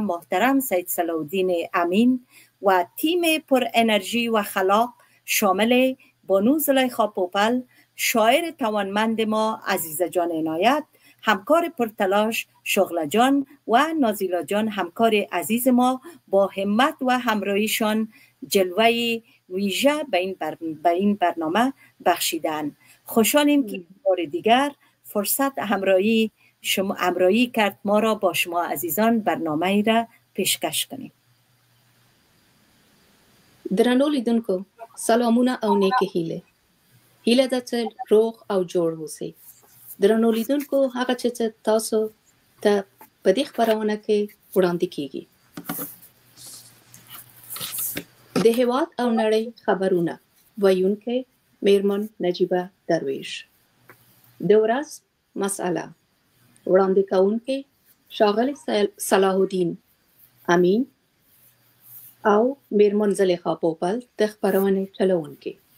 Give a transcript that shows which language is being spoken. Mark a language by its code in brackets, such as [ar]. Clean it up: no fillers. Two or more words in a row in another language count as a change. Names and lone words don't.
[fa] محترم سید صلاح الدین امین و تیم پر انرژی و خلاق شامل بانو زلیخا پوپل، شاعر توانمند ما عزیزه جان عنایت، همکار پرتلاش شغله جان و نازیلا جان همکار عزیز ما با همت و همراهیشان جلوه ویژه به این برنامه بخشیدن. خوشحالیم که بار دیگر فرصت همراهی کرد ما را با شما عزیزان برنامه را پیشکش کنیم. [ps] درنو لیدونکو سلامونه او نیکه هیله ده چې روغ او جوړ اوسئ. درنو لیدونکو هغه چې تاسو ته په دې خپرونه کې وړاندې کیږي د هېواد او نړۍ خبرونه، ویونکې میرمن نجیبه درویش، د ورځ مسئله وړاندې کوونکې ښاغلی صلاح الدین امین او میرمن زلیخا پوپل د خپرونې چلوونکې.